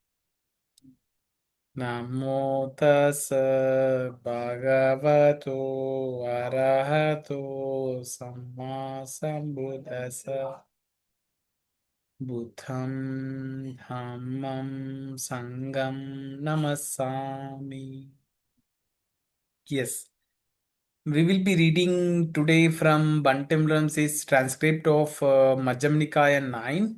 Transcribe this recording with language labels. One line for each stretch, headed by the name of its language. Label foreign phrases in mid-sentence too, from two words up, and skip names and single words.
Pali: Namo tassa bhagavato arahato samma sambuddhassa. Buddham dhammam sangam namassami.
English: Yes. We will be reading today from Bhante Vimalaramsi's transcript of Majjhima Nikāya 9.